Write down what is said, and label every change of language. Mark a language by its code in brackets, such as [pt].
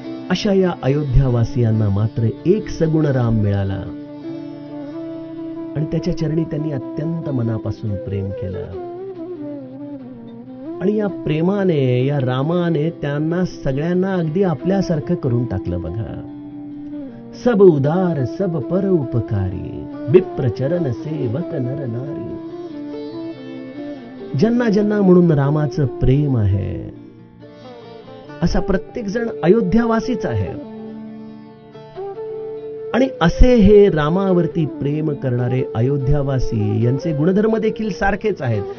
[mr] अशा या अयोध्यावासियांना मात्र एक सगुण राम मिळाला आणि त्याच्या चरणी त्यांनी अत्यंत मनापासून प्रेम केलं. आणि या प्रेमाने, या रामाने त्यांना सगळ्यांना अगदी आपल्यासारखं करून टाकलं. बघा, [awa] सब उदार सब पर उपकारी, विप्र चरण सेवक नर नारी. [mr] ज्यांना ज्यांना म्हणून रामाचं प्रेम आहे, असा प्रत्येक जण अयोध्यावासीच आहे. आणि असे हे रामावरती प्रेम करणारे अयोध्यावासी यांचे गुणधर्म देखील सारखेच आहेत.